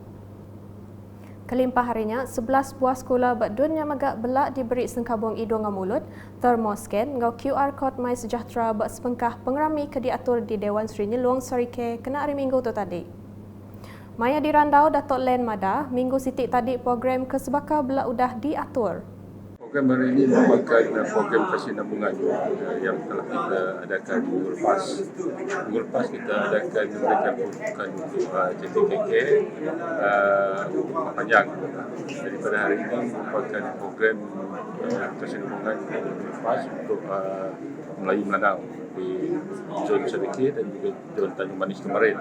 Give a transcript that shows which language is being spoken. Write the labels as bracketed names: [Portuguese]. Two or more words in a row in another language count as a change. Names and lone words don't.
[Iban] Kelimpah harinya, 11 buah sekolah berdun yang agak belak diberi sengkabung hidung ngau mulut, thermoscan ngau QR Code My Sejahtera buat sepengkah pengerami ke diatur di Dewan Seri Nyeluang Sarike kena hari Minggu tu tadi. Maya dirandau Datuk Len Mada, minggu sitik tadi program kesebaka belak udah diatur. [Malay] Program hari ini merupakan program kesinambungan yang telah kita adakan minggu lepas. Minggu lepas kita adakan memberikan peruntukan untuk JKKK panjang. Jadi pada hari ini merupakan program kesinambungan minggu lepas untuk Melayu Melanau di Zon Sedikit dan juga Zon Tanjung Manis kemarin.